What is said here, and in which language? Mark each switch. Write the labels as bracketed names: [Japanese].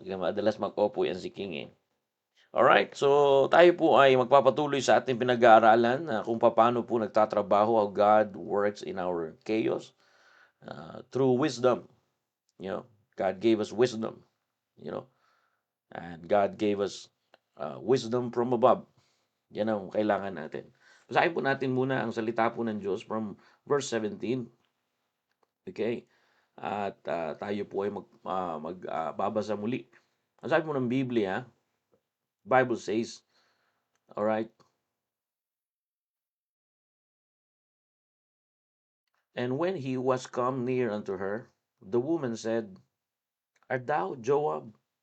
[Filipino] Madalas mag-opo yan si King eh. Alright, so tayo po ay magpapatuloy sa ating pinag-aaralan na kung paano po nagtatrabaho [English] how God works in our chaos through wisdom. You know, God gave us wisdom, you know, and God gave us wisdom from above. [Filipino] Yan ang kailangan natin. Basahin po natin muna ang salita po ng Diyos [English] from verse 17. Okay? [Filipino] At tayo po ay magbabasa muli. Ang sabi po ng Biblia, [English] Bible says, alright, and when he was come near unto her, the woman said, Art thou Joab?